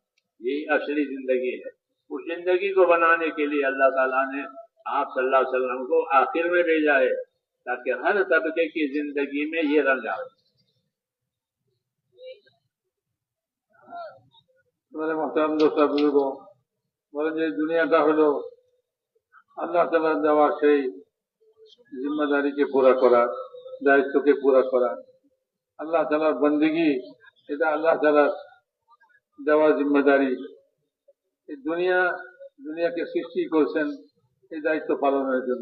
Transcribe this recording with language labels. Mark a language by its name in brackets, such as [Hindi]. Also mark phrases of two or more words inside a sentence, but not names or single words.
[Urdu] یہی اصلی زندگی ہے۔ اس زندگی کو بنانے کے لیے اللہ تعالیٰ نے آپ [Arabic] صلی اللہ علیہ وسلم [Urdu] کو آخر میں بھیجا ہے تاکہ ہر طبقے کی زندگی میں یہ رنگ آئے۔ میرے محترم دوست بزرگوں، [Bangla] বলেন যে দুনিয়াটা হলো আল্লাহ তাআলার দেওয়া সেই জিম্মাদারিকে পুরা করা, দায়িত্বকে পুরা করা। আল্লাহ তাআলার বন্দেগী, এটা আল্লাহ তাআলার দেওয়া জিম্মাদারি। এই দুনিয়াকে সৃষ্টি করেছেন এই দায়িত্ব পালনের জন্য।